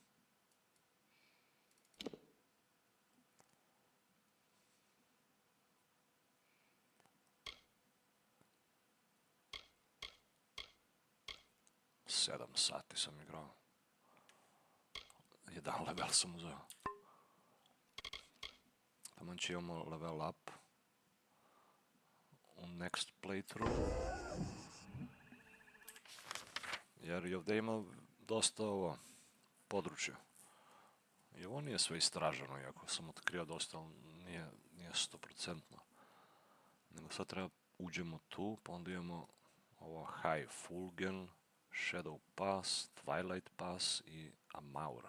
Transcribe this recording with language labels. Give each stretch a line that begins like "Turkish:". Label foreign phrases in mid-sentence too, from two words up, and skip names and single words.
Serbian: Sedam sati sam igrao. 1 level sam uzeo. Taman će imamo
English: level up
Serbian: u
English: next playthrough.
Serbian: Jer i ovdje ima dosta ovo područja. I ovo nije sve istraženo, iako sam otkrio dosta, ali nije 100%. Nego sad treba uđemo tu, pa onda imamo ovo High Fulgen, Shadow Pass, Twilight Pass i Amalur.